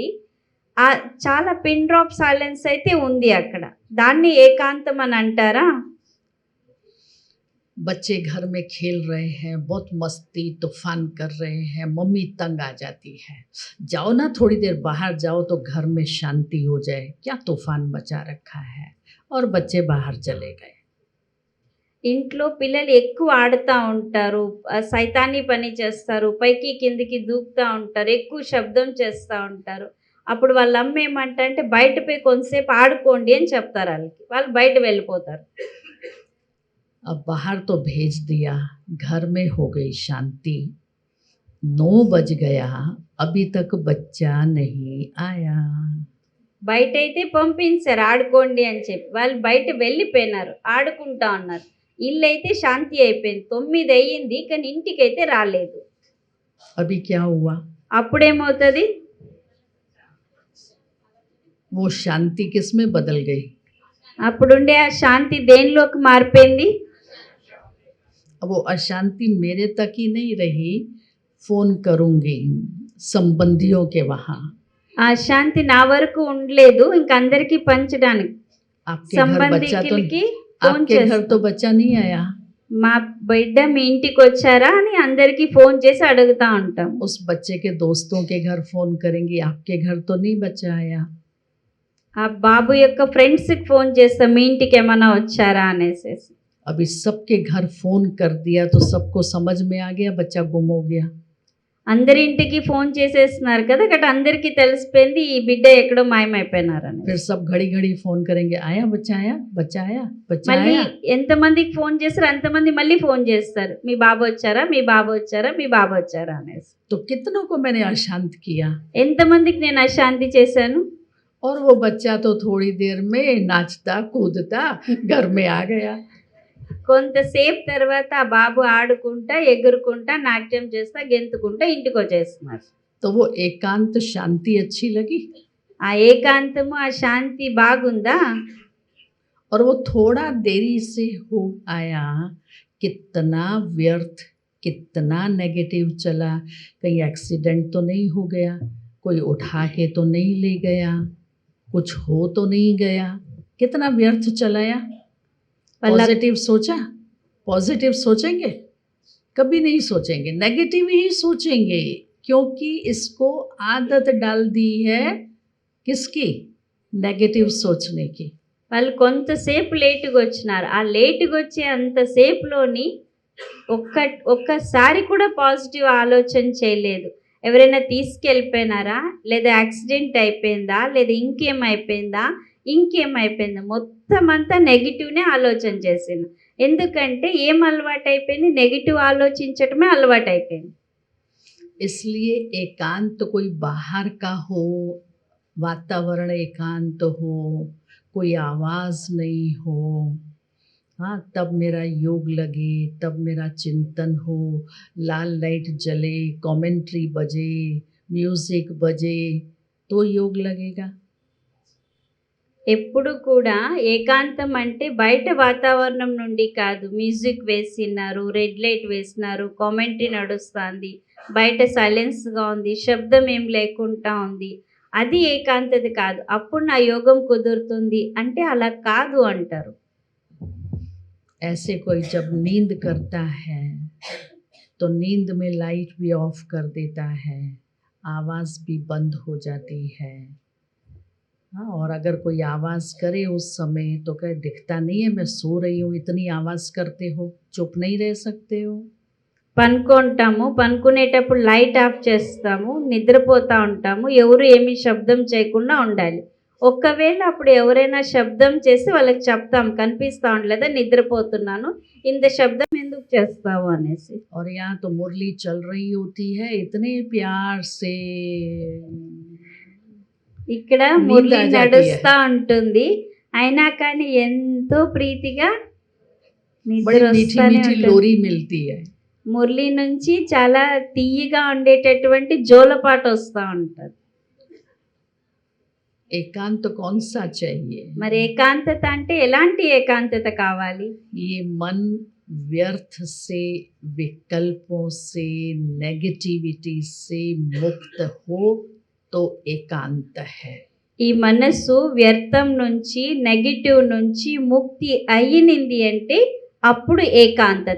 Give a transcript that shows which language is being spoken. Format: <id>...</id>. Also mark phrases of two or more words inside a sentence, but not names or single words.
<te>చాలా</te> <en>pin drop silence</en> <te>అయితే ఉంది అక్కడ. దాన్ని ఏకాంతం అని అంటారా?</te> <hi>बच्चे घर में खेल रहे हैं, बहुत मस्ती तूफान कर रहे हैं, मम्मी तंग आ जाती है, जाओ ना थोड़ी देर बाहर जाओ तो घर में शांति हो जाए, क्या तूफान मचा रखा है, और बच्चे बाहर चले गए।</hi> <te>ఇంట్లో పిల్లలు ఎక్కువ ఆడుతా ఉంటారు. సైతానీ పని చేస్తారు. పైకి కిందకి దూకుతా ఉంటారు. ఎక్కువ శబ్దం చేస్తా ఉంటారు. అప్పుడు వాళ్ళ అమ్మ ఏమంటంటే బయట పోయి కొంతసేపు ఆడుకోండి అని చెప్తారు ఆళ్ళకి. వాళ్ళు బయట వెళ్ళిపోతారు.</te> <hi>अब बाहर तो भेज दिया, घर में हो गई शांति। 9 बज गया, अभी तक बच्चा नहीं आया।</hi> <te>బయటైతే పంపించారు ఆడుకోండి అని చెప్పి. వాళ్ళు బయట వెళ్ళిపోయినారు. ఆడుకుంటా ఉన్నారు. ఇల్లైతే శాంతి అయిపోయింది. 9 అయ్యింది. కానీ ఇంటికైతే రాలేదు.</te> <hi>अभी क्या हुआ?</hi> <te>అప్పుడేమవుతది?</te> <hi>वो शांति किस में बदल गई?</hi> <te>అప్పుడుండే ఆ శాంతి దేనిలోకి మారిపోయింది?</te> <hi>अब वो अशांति मेरे तक ही नहीं रही, फ़ोन करूँगी संबंधियों के वहाँ।</hi> <te>ఆ శాంతి నా వరకు ఉండలేదు. ఇంక అందరికీ పంచడానికి.</te> <hi>आपके घर बच्चा तो</hi> <te>సంబంధికులకి ఫోన్</te> <hi>आपके घर तो</hi> <te>చేస్తాం.</te> <hi>बच्चा नहीं आया।</hi> <te>మా బిడ్డ మీ ఇంటికి వచ్చారా అని అందరికీ ఫోన్ చేసి అడుగుతా ఉంటాం.</te> <hi>उस बच्चे के दोस्तों के घर फ़ोन करेंगी, आपके घर तो नहीं बच्चा आया।</hi> <te>ఆ బాబు యొక్క ఫ్రెండ్స్‌కి ఫోన్ చేస్తాం. మీ ఇంటికి ఏమన్నా వచ్చారా అనేసేసి.</te> <hi>अभी सबके घर फ़ोन कर दिया तो सबको समझ में आ गया बच्चा गुम हो गया।</hi> <te>అందరి ఇంటికి ఫోన్ చేసేస్తున్నారు కదా! అక్కడ అందరికీ తెలిసిపోయింది ఈ బిడ్డ ఎక్కడో మాయమైపోయినారని.</te> <hi>फिर सब घड़ी-घड़ी फ़ोन करेंगे, आया बच्चा आया? बच्चा आया? बच्चा</hi> <te>మళ్ళీ</te> <hi>आया?</hi> <te>ఎంతమందికి ఫోన్ చేస్తారో అంతమంది మళ్ళీ ఫోన్ చేస్తారు. మీ బాబు వచ్చారా? మీ బాబు వచ్చారా? మీ బాబు వచ్చారా అనేసి.</te> <hi>तो कितनों को मैंने अशांत किया।</hi> <te>ఎంతమందికి నేను అశాంతి చేశాను?</te> <hi>और वो बच्चा तो थोड़ी देर में नाचता कूदता घर में आ गया।</hi> <te>కొంతసేపు తర్వాత ఆ బాబు ఆడుకుంటా, ఎగురుకుంటా, నాట్యం చేస్తా, గెంతుకుంటా ఇంటికొచ్చేస్తున్నారు.</te> <hi>तो वो एकांत शांति अच्छी लगी</hi> <te>ఆ ఏకాంతము, ఆ శాంతి బాగుందా?</te> <hi>और वो थोड़ा देरी से हो आया, कितना व्यर्थ, कितना नेगेटिव चला। कहीं एक्सीडेंट तो नहीं हो गया, कोई उठा के तो नहीं ले गया, कुछ हो तो नहीं गया, कितना व्यर्थ चलाया।</hi> <te>వాళ్ళ</te> <hi>पॉजिटिव सोचा? पॉजिटिव सोचेंगे? कभी नहीं सोचेंगे, नेगेटिव ही सोचेंगे, क्योंकि इसको आदत डाल दी है किसकी? नेगेटिव सोचने की।</hi> <te>వాళ్ళు కొంతసేపు లేటుగా వచ్చినారు. ఆ లేటుగా వచ్చే అంతసేపులోని ఒక్కసారి కూడా పాజిటివ్ ఆలోచన చేయలేదు. ఎవరైనా తీసుకెళ్ళిపోయినారా? లేదా యాక్సిడెంట్ అయిపోయిందా? లేదా ఇంకేమైపోయిందా? మొత్తం అంతా నెగిటివ్‌నే ఆలోచన చేసిండు. ఎందుకంటే ఏం అలవాటైపోయింది? నెగిటివ్ ఆలోచించటమే అలవాటైపోయింది.</te> <hi>इसलिए एकांत कोई बाहर का हो, वातावरण एकांत हो, कोई आवाज़ नहीं हो, हाँ, तब मेरा योग लगे, तब मेरा चिंतन हो, लाल लाइट जले, कमेंट्री बजे, म्यूज़िक बजे, तो योग लगेगा।</hi> <te>ఎప్పుడు కూడా ఏకాంతం అంటే బయట వాతావరణం నుండి కాదు. మ్యూజిక్ వేసినారు,</te> <en>red light</en> <te>వేసినారు, కామెంటరీ నడుస్తుంది, బయట సైలెన్స్‌గా ఉంది, శబ్దం ఏం లేకుండా ఉంది. అది ఏకాంతత కాదు. అప్పుడు నా యోగం కుదురుతుంది అంటే అలా కాదు అంటారు.</te> <hi>ऐसे कोई जब नींद करता है तो नींद में लाइट भी ऑफ कर देता है, आवाज़ भी बंद हो जाती है। हाँ, और अगर कोई आवाज़ करे उस समय तो कहे दिखता नहीं है मैं सो रही हूँ, इतनी आवाज़ करते हो, चुप नहीं रह सकते हो।</hi> <te>పనుకుంటాము. పనుకునేటప్పుడు</te> <en>light off</en> <te>చేస్తాము. నిద్రపోతా ఉంటాము. ఎవరు ఏమి శబ్దం చేయకుండా ఉండాలి. ఒకవేళ అప్పుడు ఎవరైనా శబ్దం చేసి వాళ్ళకి చెప్తాం, కనిపిస్తా ఉండలేదా నిద్రపోతున్నాను, ఇంత శబ్దం ఎందుకు చేస్తావు అనేసి.</te> <hi>और यहाँ तो मुरली चल रही होती है इतने प्यार से,</hi> <te>ఇక్కడ</te> <hi>नींद</hi> <te>మురళి</te> <hi>आ जाती</hi> <te>నడుస్తా</te> <hi>है,</hi> <te>ఉంటుంది. అయినా కానీ ఎంతో ప్రీతిగా నిద్ర</te> <hi>बड़ी मीठी</hi> <te>వస్తానే</te> <hi>मीठी</hi> <te>ఉంటుంది.</te> <hi>लोरी मिलती है।</hi> <te>మురళి నుంచి చాలా తీయగా ఉండేటటువంటి జోలపాట వస్తూ ఉంటుంది.</te> <hi>एकांत कौन सा चाहिए?</hi> <te>మరి ఏకాంతత అంటే ఎలాంటి ఏకాంతత కావాలి?</te> <hi>ये मन व्यर्थ से, विकल्पों से, नेगेटिविटी से मुक्त हो तो एकांत है।</hi> <te>ఈ మనస్సు వ్యర్థం నుంచి, నెగటివ్ నుంచి ముక్తి అయ్యింది అంటే అప్పుడు ఏకాంతత.</te>